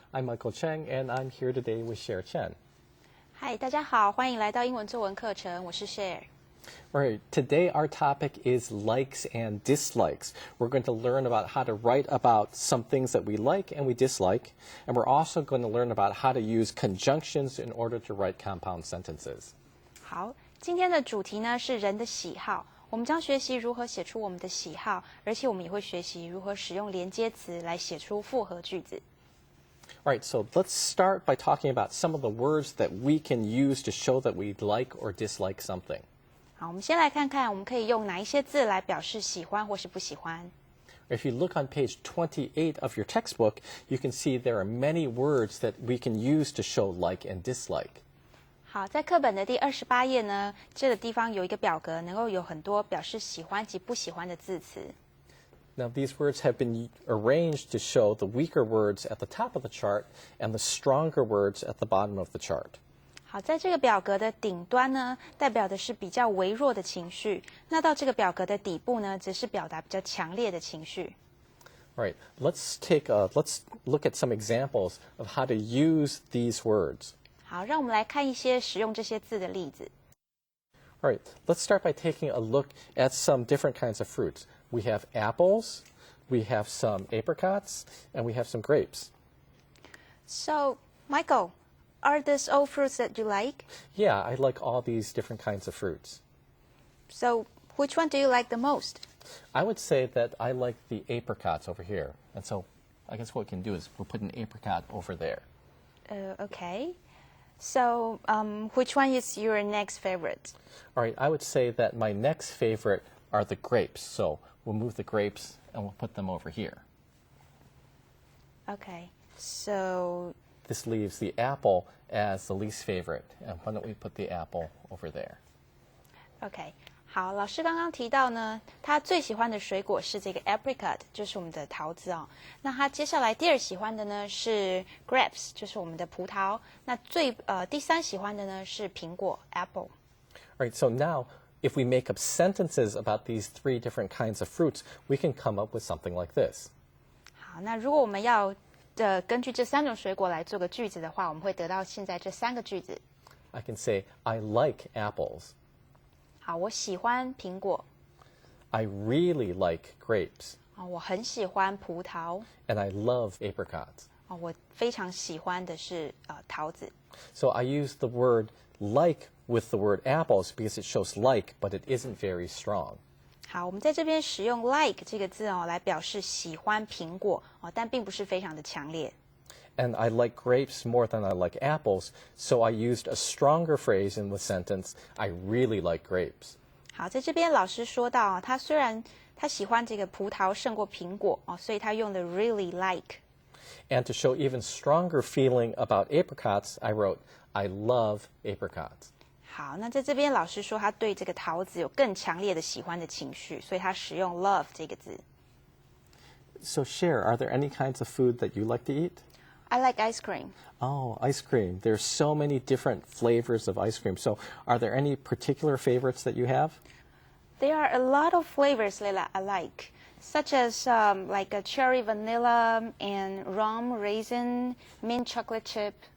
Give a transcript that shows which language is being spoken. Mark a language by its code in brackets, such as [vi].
[en] I'm Michael Cheng, and I'm here today with Cher Chen. [zh] Hi, 大家好，欢迎来到英文作文课程，我是 Cher。 [en] All right, today our topic is likes and dislikes. We're going to learn about how to write about some things that we like and we dislike, and we're also going to learn about how to use conjunctions in order to write compound sentences. [zh] 好，今天的主题呢是人的喜好。我们将学习如何写出我们的喜好，而且我们也会学习如何使用连接词来写出复合句子。 [en] All right, so let's start by talking about some of the words that we can use to show that we like or dislike something. [zh] 好，我们先来看看我们可以用哪一些字来表示喜欢或是不喜欢。 [en] If you look on page 28 of your textbook, you can see there are many words that we can use to show like and dislike. [zh] 好，在课本的第28页呢，这个地方有一个表格，能够有很多表示喜欢及不喜欢的字词。 [en] Now, these words have been arranged to show the weaker words at the top of the chart and the stronger words at the bottom of the chart. [zh] 好，在这个表格的顶端呢，代表的是比较微弱的情绪；那到这个表格的底部呢，则是表达比较强烈的情绪。 [en] All right, let's look at some examples of how to use these words. [zh] 好，让我们来看一些使用这些字的例子。 [en] All right, let's start by taking a look at some different kinds of fruits. We have apples, we have some apricots, and we have some grapes. So, Michael, are these all fruits that you like? Yeah, I like all these different kinds of fruits. So, which one do you like the most? I would say that I like the apricots over here. And so I guess what we can do is we'll put an apricot over there. Okay. So, which one is your next favorite? All right, I would say that my next favorite are the grapes. So we'll move the grapes and we'll put them over here. Okay. So, This leaves the apple as the least favorite. And why don't we put the apple over there? okay. [zh] 好，老师刚刚提到呢，他最喜欢的水果是这个 apricot， 就是我们的桃子哦。那他接下来第二喜欢的呢是 grapes， 就是我们的葡萄。那第三喜欢的呢是苹果 apple。 [en] All right, so now if we make up sentences about these three different kinds of fruits, we can come up with something like this. [zh] 好，那如果我们要根据这三种水果来做个句子的话，我们会得到现在这三个句子。 [en] I can say, I like apples. [zh] 好，我喜欢苹果。 [en] I really like grapes. [zh] 我很喜欢葡萄。 [en] And I love apricots. [zh] 我非常喜欢的是桃子。 [en] So I use the word like with the word apples because it shows like, but it isn't very strong. [zh] 好，我们在这边使用 like 这个字来表示喜欢苹果但并不是非常的强烈。 [en] And I like grapes more than I like apples, so I used a stronger phrase in the sentence, I really like grapes. [zh] 好，在这边老师说到他虽然他喜欢这个葡萄胜过苹果所以他用的 [en] really like。 And to show even stronger feeling about apricots, I wrote, I love apricots. [zh] 好，那在这边老师说他对这个桃子有更强烈的喜欢的情绪，所以他使用 love 这个字。 [en] So Cher, are there any kinds of food that you like to eat? I like ice cream. Oh, ice cream. There's so many different flavors of ice cream. So are there any particular favorites that you have? There are a lot of flavors that I like, such as like a cherry vanilla and rum raisin, mint chocolate chip.